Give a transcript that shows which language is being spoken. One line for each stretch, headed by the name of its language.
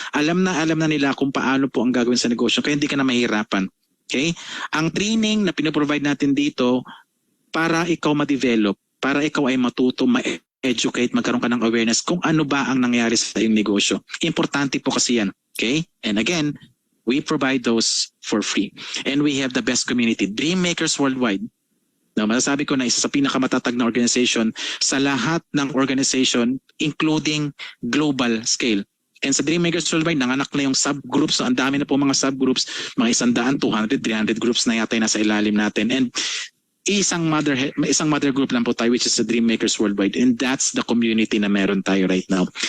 Filipino: Alam na nila kung paano po ang gagawin sa negosyo, kaya hindi ka na mahirapan. Okay? Ang training na pinaprovide natin dito, para ikaw ma-develop, para ikaw ay matuto, ma-educate, magkaroon ka ng awareness kung ano ba ang nangyari sa iyong negosyo. Importante po kasi yan. Okay?
English: And again, we provide those for free. And we have the best community, Dreammakers Worldwide.
Filipino: Now, masasabi ko na isa sa pinakamatatag na organization sa lahat ng organization,
English: including global scale.
Filipino: And sa Dreammakers Worldwide, nanganak na yung subgroups. So ang dami na po mga subgroups, mga 100, 200, 300 groups na yata yung nasa ilalim natin.
English: And
Filipino: isang mother group lang po tayo,
English: which is the Dreammakers Worldwide, and that's the community na meron tayo right now.